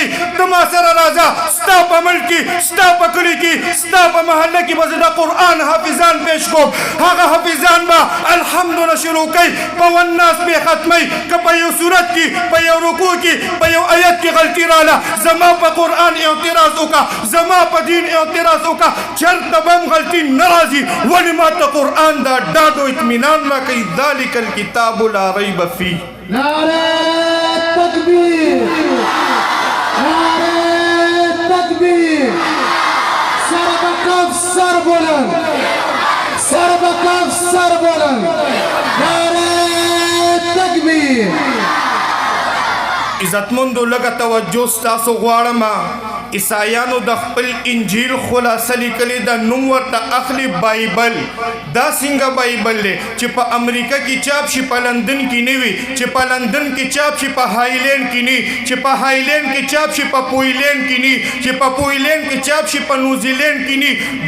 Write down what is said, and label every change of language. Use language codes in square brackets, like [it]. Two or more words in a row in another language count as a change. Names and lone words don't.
[ps] ته ما سره راځه ستا په ملک کې ستا په کلي کې ستا په محله کې به زه د قرآن حافظان پیش کوم هغه حافظان به الحمدونه شروع کوي په والناس به ختموي که په یو صورت کې په یو رکوع کې په یو آیت کې غلطي راله زما په قرآن اعتراض وکړه زما په دین اعتراض وکړه چېرته به هم غلطي نه راځي ولې ما ته قرآن دا ډاډ و اطمینان راکوي [ar] ذلک الکتاب لا ریب فیه [ur] نعرہ تکبیر نعرہ تکبیر سر بکف سر بلند سر بکف سر بلند نعرہ تکبیر [ps] عزتمندو لږه توجه ستاسو غواړم عیسایانو د خپل انجیل خلاصه لیکلې ده، نوم ورته اخلي بایبل. دا څنګه بایبل دی چې په امریکا کې چاپ شي، په لندن کې نه وي، چې په لندن کې چاپ شي، په هایلینډ کې نه، چې په هایلینډ کې چاپ شي، په پویلینډ کې نه، چې په پویلینډ کې چاپ شي، په نیوزیلینډ کې نه.